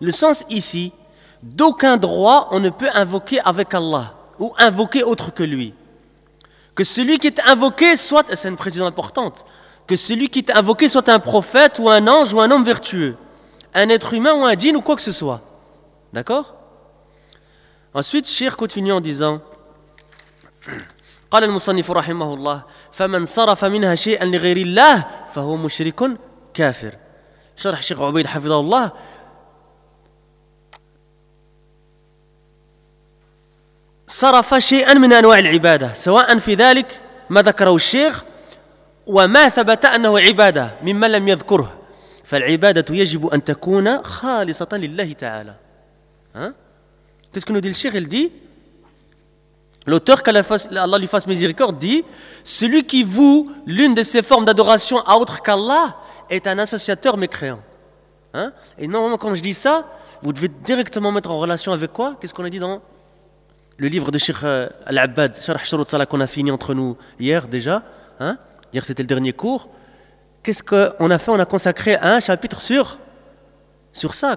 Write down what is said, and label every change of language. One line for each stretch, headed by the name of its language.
French: Le sens ici, d'aucun droit on ne peut invoquer avec Allah ou invoquer autre que lui. Que celui qui est invoqué soit, c'est une précision importante, que celui qui est invoqué soit un prophète ou un ange ou un homme vertueux, un être humain ou un djinn ou quoi que ce soit. D'accord ? Ensuite, Shir continue en disant,
Arabic: قال المصنف رحمه الله فمن صرف منها شيئا لغير الله فهو مشرك كافر شرح الشيخ عبيد حفظه الله صرف شيئا من أنواع العبادة سواء في ذلك ما ذكره الشيخ وما ثبت أنه عبادة مما لم يذكره فالعبادة يجب أن تكون خالصة لله تعالى كسكنو دي الشيخ اللي دي
French: L'auteur, qu'Allah lui fasse miséricorde, dit « Celui qui voue l'une de ses formes d'adoration à autre qu'Allah est un associateur mécréant. » Et normalement, quand je dis ça, vous devez directement mettre en relation avec quoi ? Qu'est-ce qu'on a dit dans le livre de Cheikh Al-Abbad, « Sharh Shurut Salah » qu'on a fini entre nous hier déjà. Hier, c'était le dernier cours. Qu'est-ce qu'on a fait ? On a consacré un chapitre sur ça.